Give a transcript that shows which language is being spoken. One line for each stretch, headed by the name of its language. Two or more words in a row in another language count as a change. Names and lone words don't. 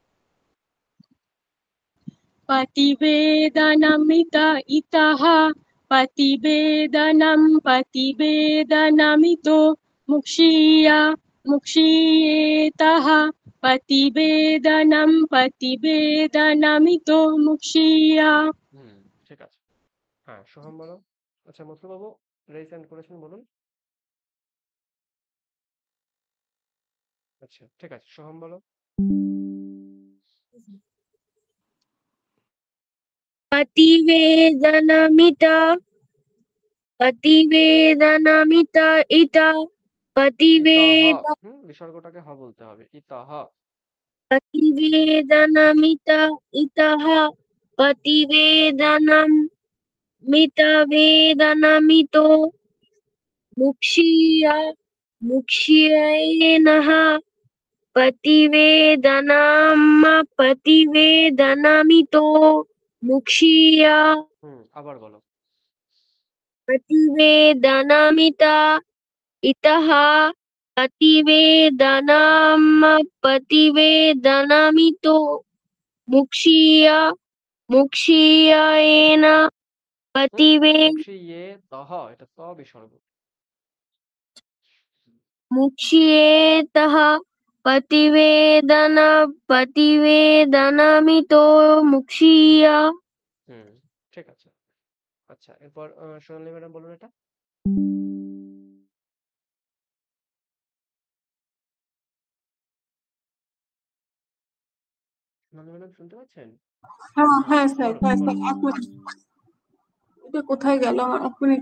Sanskrit: प्रतिवेदनमित इतः प्रतिवेदनं प्रतिवेदनमितो मुक्षीय मुक्षीयेतः प्रतिवेदनं प्रतिवेदनमितो मुक्षीय।
Bangla: ঠিক আছে। হ্যাঁ সোহম বলো। আচ্ছা মথুরবাবু
English: raise hand
Bangla: করেছেন, বলুন। আচ্ছা ঠিক আছে, সোহম বলো।
Sanskrit: प्रतिवेदनमित प्रतिवेदनमित इत प्रतिवेद
Bangla: বিসর্গটাকে হ বলতে হবে, ইতঃ।
Sanskrit: प्रतिवेदनमित इतः प्रतिवेदनं मितवेदनमितो मुक्षीय मुक्षीयेनः प्रतिवेदनं प्रतिवेदनमितो मुक्षीय
Bangla: আবার বলো।
Sanskrit: प्रतिवेदनमित इतः प्रतिवेदनं प्रतिवेदनमितो मुक्षीय मुक्षीयेन
Bangla: মুক্ষীয়েতঃ, এটা ত বিসর্গ।
Sanskrit: मुक्षीयेतः प्रतिवेदनमितो मुक्षीय।
Bangla: ঠিক আছে। আচ্ছা এরপর সোনালী ম্যাডাম বলুন এটা। সোনালী ম্যাডাম শুনতে পাচ্ছেন? হ্যাঁ স্যার, হ্যাঁ স্যার, এক মিনিট, এটা কোথায় গেল আমার, এক মিনিট।